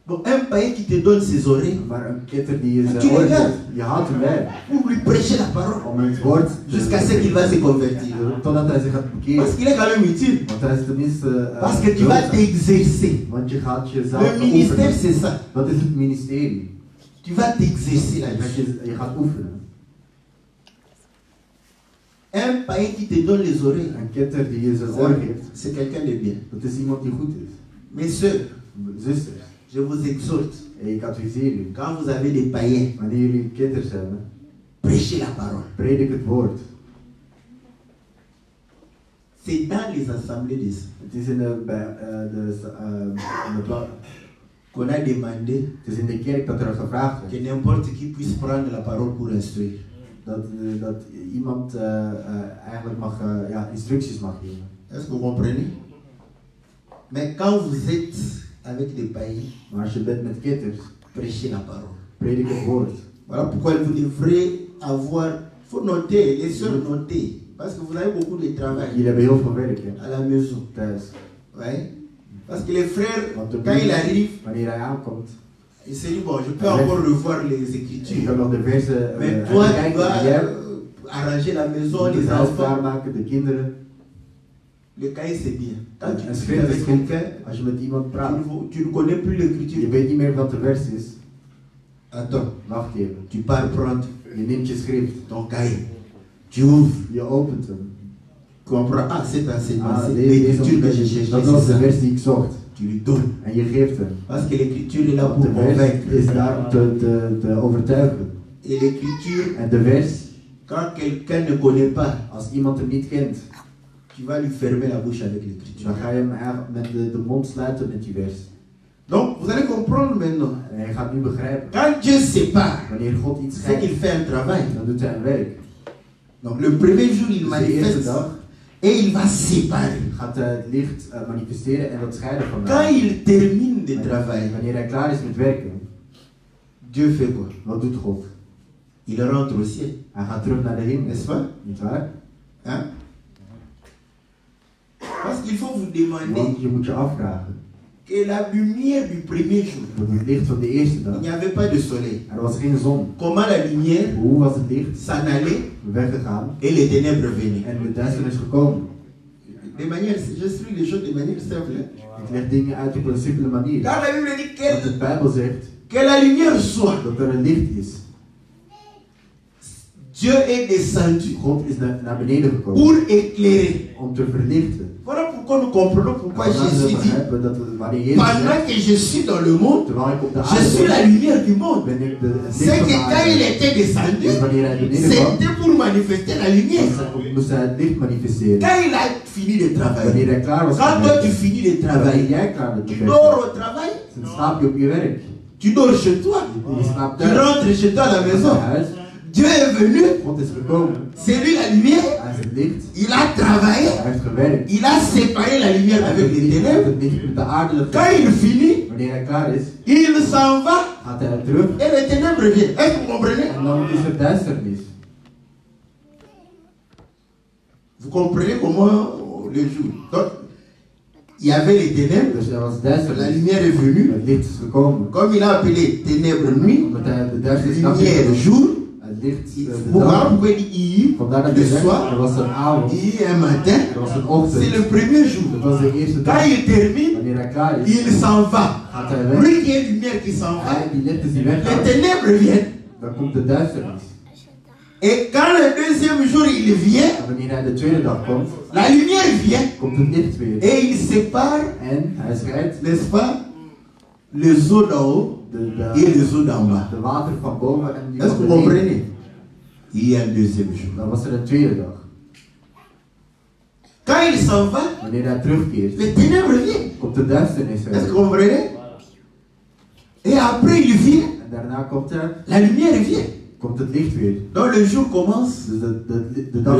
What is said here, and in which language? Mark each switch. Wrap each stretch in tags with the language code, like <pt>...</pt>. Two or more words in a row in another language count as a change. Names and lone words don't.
<fr>Donc un païen qui te donne ses oreilles</fr> <nl>Maar een kitter die je</nl> <fr>Tu</fr> <nl>zijn oor</nl> <fr>regardes.</fr> <nl>geeft, je haalt hem weg.</nl> <fr>pour lui prêcher la parole</fr> <nl>Om het woord</nl> <fr>jusqu'à ce qu'il va se convertir.</fr> <nl>totdat hij zich gaat</nl> <fr>Parce</fr> <nl>bekeren.</nl> <fr>qu'il est quand même utile.</fr> <nl>Want hij is tenminste...</nl> <fr>Parce que tu vas t'exercer.</fr> <nl>Want je gaat jezelf</nl> <fr>Le ministère,</fr> <nl>oefenen.</nl> <fr>c'est ça.</fr> <nl>Dat is het ministerie.</nl> <fr>Tu vas t'exercer</fr> <nl>Dat</nl> <fr>là-dessus.</fr> <nl>je gaat oefenen.</nl> <fr>Un païen qui te donne les oreilles,</fr> <nl>Een kitter die je zijn oor geeft,</nl> <fr>c'est quelqu'un de bien.</fr> <nl>dat is iemand die goed is.</nl> <fr>Mes soeurs,</fr> <nl>Zusters,</nl> <fr>je vous exhorte,</fr> <nl>ik adviseer u.</nl> <fr>quand vous avez des païens,</fr> <nl>Wanneer jullie kitters hebben,</nl> <fr>prêchez la parole.</fr> <nl>predik het woord.</nl> <fr>C'est dans les assemblées de ça</fr> <nl>Het is in de</nl> <fr>qu'on a demandé</fr> <nl>het is in de kerk dat er gevraagd</nl> <fr>que</fr> <nl>werd</nl> <fr>n'importe qui puisse prendre la parole pour instruire.</fr> <nl>dat iemand eigenlijk mag, instructies mag geven.</nl> <fr>Est-ce que vous comprenez? Mais quand vous êtes avec des païens,</fr> <nl>Maar als je bent met kitters,</nl> <fr>prêchez la parole.</fr> <nl>predik het woord.</nl> <fr>Voilà pourquoi vous devrez avoir, il faut noter, les sœurs noter, parce que vous avez beaucoup de travail</fr> <nl>Jullie hebben heel veel werk hè,</nl> <fr>à la maison.</fr> <nl>thuis.</nl> <fr>Ouais. Parce que les frères,</fr> <nl>Want de</nl> <fr>quand il</fr> <nl>broer,</nl> <fr>arrive,</fr> <nl>wanneer hij aankomt,</nl> <fr>il se dit, bon, je peux encore revoir les</fr> <nl>ik</nl> <fr>écritures.</fr> <nl>kan nog de versen</nl> <fr>Mais toi, tu</fr> <nl>kijken.</nl> <fr>dois</fr> <nl>Jij</nl> <fr>arranger la maison,</fr> <nl>moet</nl> <fr>les</fr> <nl>het huis</nl> <fr>enfants.</fr> <nl>klaarmaken, de kinderen.</nl> <fr>Le cahier, c'est bien. Quand tu</fr> <nl>En</nl> <fr>discutes</fr> <nl>schrift is</nl> <fr>avec</fr> <nl>goed.</nl> <fr>quelqu'un,</fr> <nl>Als je met iemand praat,</nl> <fr>tu ne connais plus</fr> <nl>je</nl> <fr>l'écriture.</fr> <nl>weet niet meer wat de vers is.</nl> <fr>Attends,</fr> <nl>Wacht even.</nl> <fr>tu pars prendre</fr> <nl>Je neemt je schrift,</nl> <fr>ton cahier. Tu ouvres.</fr> <nl>je opent hem.</nl> <fr>Tu comprends? Ah, c'est enseignement,</fr> <nl>Ah,</nl> <fr>c'est</fr> <nl>deze</nl> <fr>l'écriture que je cherchais.</fr> <nl>dat was</nl> <fr>c'est</fr> <nl>de</nl> <fr>ça.</fr> <nl>vers die ik zocht.</nl> <fr>Tu lui donnes.</fr> <nl>En je geeft hem.</nl> <fr>Parce que l'écriture est là</fr> <nl>Want</nl> <fr>pour</fr> <nl>de vers</nl> <fr>convaincre.</fr> <nl>is daar om te overtuigen.</nl> <fr>Et l'écriture,</fr> <nl>En de vers,</nl> <fr>quand quelqu'un ne connaît pas,</fr> <nl>als iemand hem niet kent,</nl> <fr>tu vas lui fermer la bouche avec l'écriture.</fr> <nl>dan ga je hem eigenlijk met de mond sluiten met die vers.</nl> <fr>Donc, vous allez comprendre maintenant.</fr> <nl>En hij gaat nu begrijpen.</nl> <fr>Quand Dieu sépare,</fr> <nl>Wanneer God iets</nl> <fr>c'est qu'il</fr> <nl>scheidt,</nl> <fr>fait un travail.</fr> <nl>dan doet hij een werk.</nl> <fr>Donc, le premier jour, il</fr> <nl>Dus de eerste</nl> <fr>manifeste</fr> <nl>dag</nl> <fr>et il va séparer.</fr> <nl>gaat hij het licht manifesteren en dat scheiden van</nl> <fr>Quand</fr> <nl>mij.</nl> <fr>il termine de travailler,</fr> <nl>Wanneer hij klaar is met werken,</nl> <fr>Dieu fait quoi?</fr> <nl>wat doet God?</nl> <fr>Il rentre au ciel,</fr> <nl>Hij gaat terug naar de hemel,</nl> <fr>n'est-ce pas?</fr> <nl>niet waar?</nl> <fr>Hein? Parce qu'il faut vous demander</fr> <nl>Want je moet je afvragen.</nl> <fr>que la lumière du premier jour,</fr> <nl>Dat het licht van de eerste</nl> <fr>il</fr> <nl>dag,</nl> <fr>n'y avait pas de soleil.</fr> <nl>er was geen zon.</nl> <fr>Comment la lumière</fr> <nl>Hoe was het licht</nl> <fr>s'en allait</fr> <nl>weggegaan</nl> <fr>et les ténèbres venaient?</fr> <nl>en de duisternis gekomen?</nl> <fr>De manière, je suis les choses de manière simple.</fr> <nl>Ik leg dingen uit op een simpele manier.</nl> <fr>Car la Bible dit</fr> <nl>Want de Bijbel zegt</nl> <fr>que la lumière soit.</fr> <nl>dat er een licht is.</nl> <fr>Dieu est descendu</fr> <nl>God is naar beneden gekomen</nl> <fr>pour éclairer.</fr> <nl>om te verlichten.</nl> <fr>Voilà pourquoi nous comprenons pourquoi</fr> <nl>En</nl> <fr>Jésus dit,</fr> <nl>begrijpen dat wanneer Jezus</nl> <fr>pendant</fr> <nl>zegt,</nl> <fr>que je suis dans le monde,</fr> <nl>terwijl ik op de</nl> <fr>je suis la</fr> <nl>aarde</nl> <fr>lumière du monde.</fr> <nl>ben, ben ik het</nl> <fr>C'est</fr> <nl>licht van</nl> <fr>que</fr> <nl>de</nl> <fr>quand il</fr> <nl>aarde.</nl> <fr>était descendu,</fr> <nl>Dus wanneer hij beneden kwam,</nl> <fr>c'était pour manifester la lumière.</fr> <nl>moest hij het licht manifesteren.</nl> <fr>Quand il a fini de</fr> <nl>Wanneer</nl> <fr>travailler,</fr> <nl>hij klaar was</nl> <fr>quand</fr> <nl>met</nl> <fr>toi tu</fr> <nl>werken,</nl> <fr>finis de</fr> <nl>wanneer</nl> <fr>travailler,</fr> <nl>jij klaar bent met</nl> <fr>tu</fr> <nl>werken,</nl> <fr>dors au travail,</fr> <nl>dan slaap je op je werk.</nl> <fr>tu dors chez toi,</fr> <nl>Je slaapt</nl> <fr>tu</fr> <nl>thuis.</nl> <fr>rentres chez toi à la</fr> <nl>Naar</nl> <fr>maison.</fr> <nl>huis.</nl> <fr>Dieu est venu,</fr> <nl>God is gekomen.</nl> <fr>c'est lui la lumière,</fr> <nl>Hij is het licht.</nl> <fr>il a travaillé,</fr> <nl>Hij heeft gewerkt.</nl> <fr>il a séparé la lumière</fr> <nl>Hij</nl> <fr>avec</fr> <nl>heeft</nl> <fr>les</fr> <nl>het</nl> <fr>ténèbres.</fr> <nl>licht met de aarde</nl> <fr>Quand il finit,</fr> <nl>Wanneer hij klaar is,</nl> <fr>il s'en va</fr> <nl>gaat hij terug</nl> <fr>et les ténèbres viennent. Est-ce que vous comprenez?</fr> <nl>en dan is er duisternis.</nl> <fr>Vous comprenez comment le jour. Donc, il y avait les ténèbres,</fr> <nl>Dus er was</nl> <fr>la</fr> <nl>duisternis.</nl> <fr>lumière est venue.</fr> <nl>Het licht is gekomen.</nl> <fr>Comme il a appelé ténèbres nuit,</fr> <nl>Omdat hij de duisternis nacht</nl> <fr>lumière</fr> <nl>heeft.</nl> <fr>jour,</fr> <nl>Het licht de</nl> <fr>vous voyez</fr> <nl>dag.</nl> <fr>pourquoi il dit hier,</fr> <nl>Vandaar dat</nl> <fr>le</fr> <nl>hij zegt,</nl> <fr>soir,</fr> <nl>er was een avond,</nl> <fr>hier un matin,</fr> <nl>er was een</nl> <fr>c'est</fr> <nl>ochtend.</nl> <fr>le premier</fr> <nl>Dat</nl> <fr>jour.</fr> <nl>was de eerste dag.</nl> <fr>Quand il termine,</fr> <nl>Wanneer hij klaar is,</nl> <fr>il s'en va.</fr> <nl>gaat hij weg.</nl> <fr>Lui qui est lumière qui s'en va,</fr> <nl>Hij die licht is die</nl> <fr>les</fr> <nl>weggaat.</nl> <fr>ténèbres viennent.</fr> <nl>Dan komt de duisternis.</nl> <fr>Et quand le deuxième jour il vient,</fr> <nl>En wanneer hij de tweede dag komt,</nl> <fr>la lumière vient</fr> <nl>komt het licht weer.</nl> <fr>et il sépare,</fr> <nl>En hij scheidt</nl> <fr>n'est-ce pas, les eaux d'en haut et les eaux d'en bas.</fr> <nl>de water van boven en die</nl> <fr>Est-ce</fr> <nl>van</nl> <fr>que vous</fr> <nl>beneden.</nl> <fr>comprenez? Il y a un deuxième jour.</fr> <nl>Dan was er een tweede dag.</nl> <fr>Quand il s'en va,</fr> <nl>Wanneer hij terugkeert,</nl> <fr>les ténèbres viennent.</fr> <nl>komt de duisternis</nl> <fr>Est-ce que</fr> <nl>weer.</nl> <fr>vous comprenez? Et après il vient,</fr> <nl>En daarna komt</nl> <fr>la lumière vient.</fr> <nl>komt het licht weer.</nl> <fr>Donc le jour commence,</fr> <nl>Dus de dag</nl>